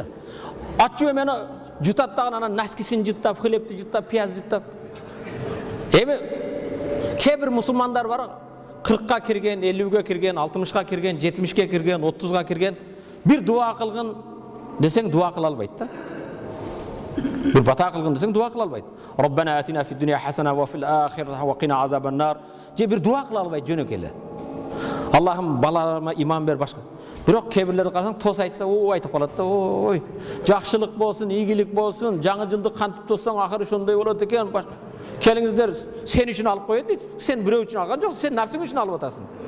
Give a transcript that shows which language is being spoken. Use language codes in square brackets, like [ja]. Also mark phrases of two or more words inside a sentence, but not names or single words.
[ky] Аччык эмени жутат дагы, анан наскисин жуттап, хлебти жуттап, пияз жуттап. Эми кээ бир мусулмандар бар, 40ка кирген, 50ге кирген, 60ка кирген, 70ке кирген, 30га кирген, бир дуа кылгын десең дуа кыла албайт да. Бир бата кылгын десең дуа кыла албайт. [ar] ربنا آتنا في الدنيا حسنة وفي الآخرة وقنا عذاب النار. [ky] Же бир дуа кыла албайт жөнөк эле. Аллахым балаларыма иман бер башка. Бирок кээ бирлерди карасаң тос айтса, айтып калат да, ой, жакшылык болсун, ийгилик болсун, жаңы жылды кантип тоссаң акыры ошондой болот экен. Келиңиздер, сен үчүн алып коет дейт. Сен бирөө үчүн алган жоксуң, сен нафсың үчүн алып атасың.